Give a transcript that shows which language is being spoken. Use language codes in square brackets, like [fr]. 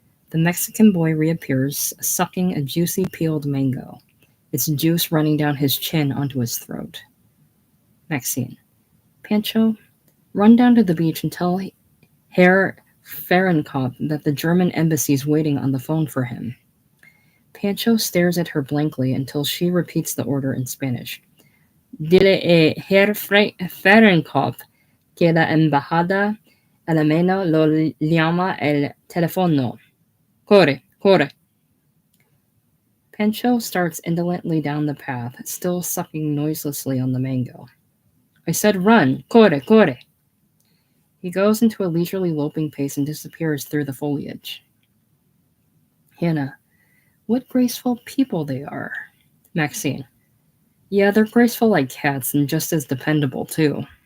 [en] The Mexican boy reappears, sucking a juicy peeled mango, its juice running down his chin onto his throat. Maxine. Pancho, run down to the beach and tell Herr Fahrenkopf that the German embassy's waiting on the phone for him. Pancho stares at her blankly until she repeats the order in Spanish. [es] Dile a Herr Fahrenkopf que la embajada alemana lo llama el teléfono. Corre, corre. [en] Pancho starts indolently down the path, still sucking noiselessly on the mango. I said run! [es] Corre, corre! [en] He goes into a leisurely loping pace and disappears through the foliage. Hannah, what graceful people they are. Maxine, yeah, they're graceful like cats and just as dependable, too.